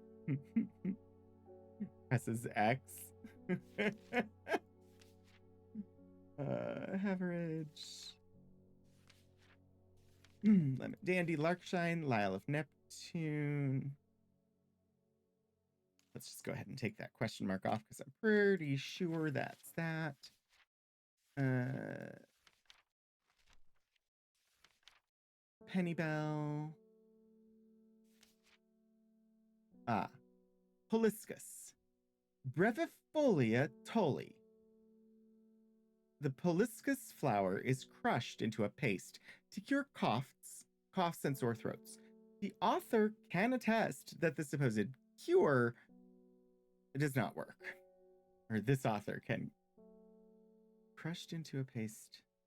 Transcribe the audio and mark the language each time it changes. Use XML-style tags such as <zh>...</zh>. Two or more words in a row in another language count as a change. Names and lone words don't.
<en>Presses X. Haverage. Lemon Dandy, Larkshine, Lyle of Neptune. Let's just go ahead and take that question mark off because I'm pretty sure that's that. Pennybell. Poliscus. Brevifolia tolli. The poliscus flower is crushed into a paste to cure coughs and sore throats. The author can attest that the supposed cure does not work. Or this author can. Crushed into a paste.</en>